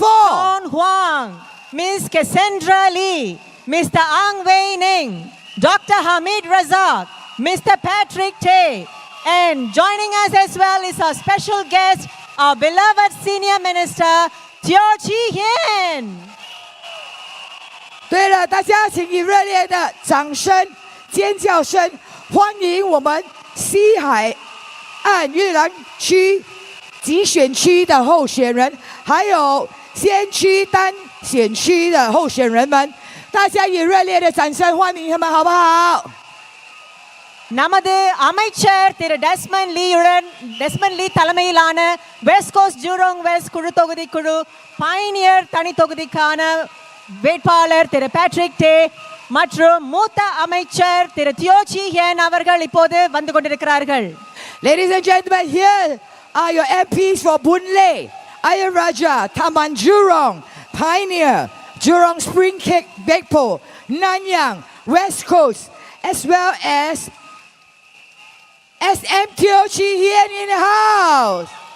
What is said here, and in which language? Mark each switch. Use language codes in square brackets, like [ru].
[en] Shawn Huang. Ms. Cassandra Lee. Mr. Ang Wei Nung. Dr. Hamid Razak. Mr. Patrick Tay. And joining us as well is our special guest, our beloved Senior Minister, Teo Chee Hian. [zh] 对了，大家请以热烈的掌声、尖叫声欢迎我们西海岸越南区集选区的候选人，还有先区单选区的候选人们。大家以热烈的掌声欢迎他们，好不好？ [ta] நமது அமைச்சர் திரு Desmond லீ தலைமையிலான west coast Jurong west குழு தொகுதி குழு Pioneer தனி தொகுதிக்கான வேட்பாளர் திரு Patrick டே மற்றும் மூத்த அமைச்சர் திரு தியோ சீ ஹியன் அவர்கள் இப்போது வந்து கொண்டிருக்கிறார்கள். [en] Ladies and gentlemen, here are your MPs for Boon Lay, Ayah Raja, Taman Jurong, Pioneer, Jurong Spring Gagpo, Nanyang, West Coast, as well as SM Teo Chee Hian in the house.